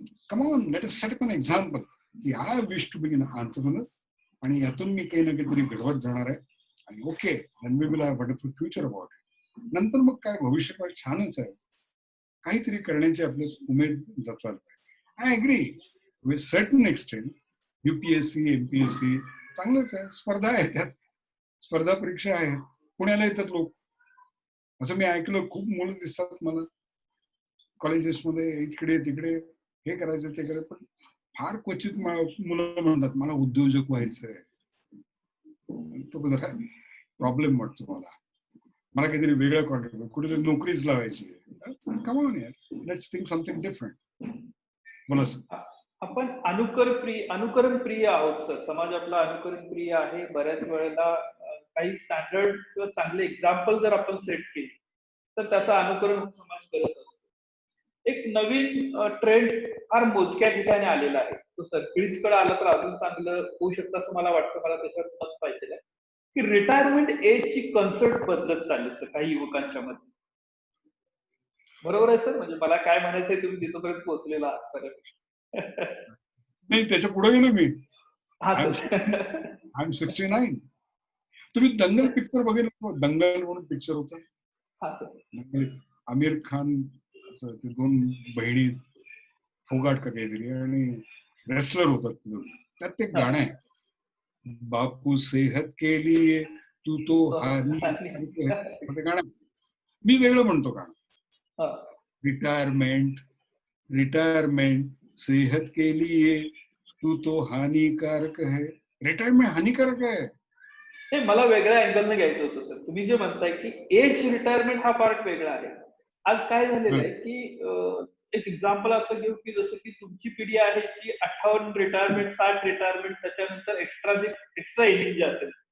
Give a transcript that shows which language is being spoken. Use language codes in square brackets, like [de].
[en] come on, let us set up an example की I wish to be an entrepreneur, [mr] आणि यातून मी काही ना काहीतरी घडवत जाणार आहे, [en] आणि okay, then we will have a wonderful future about it. [mr] नंतर मग काय, भविष्यकाळ छानच आहे, काहीतरी करण्याची आपली उमेद जतवायला पाहिजे. [en] I agree with certain extent. [mr] UPSC MPSC चांगलंच आहे, स्पर्धा आहे, त्यात स्पर्धा परीक्षा आहेत, पुण्याला येतात लोक. असं मी ऐकलं, खूप मुलं दिसतात मला कॉलेजेसमध्ये, इकडे तिकडे, हे करायचं ते करायचं. पण फार क्वचित मुलं म्हणतात मला उद्योजक व्हायचंय. तो जरा प्रॉब्लेम वाटतो मला काहीतरी वेगळं कॉन्ट्रॅक्ट, कुठेतरी नोकरीच लावायची. [en] Come on यार, let's think something different. [mr] बोला सर. आपण अनुकरण प्रिय आहोत सर. समाज आपला अनुकरण प्रिय आहे. बऱ्याच वेळेला काही स्टँडर्ड किंवा चांगले एक्झाम्पल जर आपण सेट केले तर त्याचं अनुकरण हा समाज करत असतो. एक नवीन ट्रेंड फार मोजक्या ठिकाणी आलेला आहे. तो सगळीचकडे आला तर अजून चांगलं होऊ शकतं असं मला वाटतं. मला त्याच्यावर मत पाहिजे आहे की रिटायरमेंट एजची कन्सेप्ट बदलत चालली सर काही युवकांच्या मध्ये. बरोबर आहे सर? म्हणजे मला काय म्हणायचंय तुम्ही तिथपर्यंत पोहोचलेला आहात खरं. नाही, त्याच्या पुढे गेलो मी. हा आय सर. [en] M 69. [mr] तुम्ही दंगल पिक्चर बघितलं? दंगल म्हणून पिक्चर होता. हा सर. आमिर खान ते 2 बहिणी फोगाट का काहीतरी आणि रेसलर होतात त्यात ते गाणं आहे, [hi] बापू सेहत के लिए तू तो हानी [mr] ते गाणं. मी वेगळं म्हणतो गाणं. [hi] रिटायरमेंट रिटायरमेंट सेहत के लिए तू तो हानिकारक है. [mr] रिटायरमेंट हानिकारक आहे. हे मला वेगळ्या अँगलने घ्यायचं होतं सर. तुम्ही जे म्हणताय की [en] age retirement [mr] हा पार्ट वेगळा आहे. आज काय झालेलं आहे की एक एक्झाम्पल असं घेऊ की जसं की तुमची पिढी आहे जी 58 रिटायरमेंट 60 रिटायरमेंट त्याच्यानंतर एक्स्ट्रा इनिंग जे असेल.